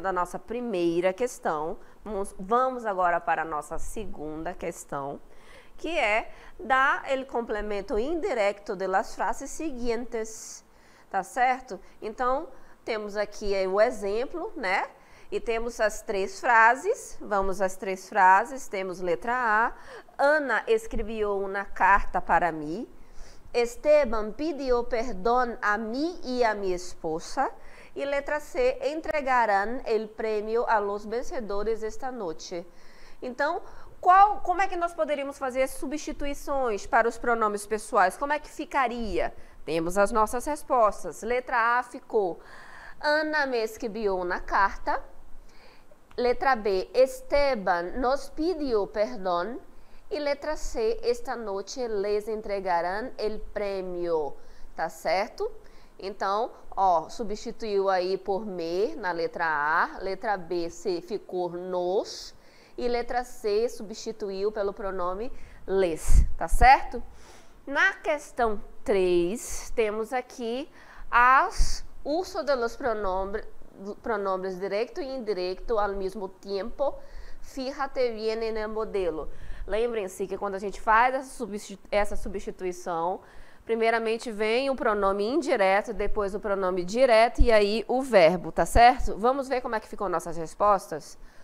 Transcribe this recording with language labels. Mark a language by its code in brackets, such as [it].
[pt] Da nossa primeira questão. Vamos agora para a nossa segunda questão, que é dar o complemento indireto de las frases seguintes, tá certo? Então, temos aqui o exemplo, né? E temos as 3 frases. Vamos às 3 frases. Temos letra A. Ana escreveu uma carta para mim. [es] Esteban pidió perdón a mí y a mi esposa. Y letra C, entregarán el premio a los vencedores esta noche. [pt] Então, como é que nós poderíamos fazer substituições para os pronomes pessoais? Como é que ficaria? Temos as nossas respostas. Letra A ficou, Ana me escreveu una carta. [es] Letra B, Esteban nos pidió perdón. [pt] E letra C, esta noite [es] les entregarán el premio, [pt] tá certo? Então, ó, substituiu aí por me na letra A, letra B ficou nos, e letra C substituiu pelo pronome les, tá certo? Na questão 3, temos aqui [es] uso de los pronombres directo e indirecto al mismo tiempo. Fíjate bien en el modelo. [pt] Lembrem-se que quando a gente faz essa substituição, primeiramente vem o pronome indireto, depois o pronome direto e aí o verbo, tá certo? Vamos ver como é que ficam nossas respostas?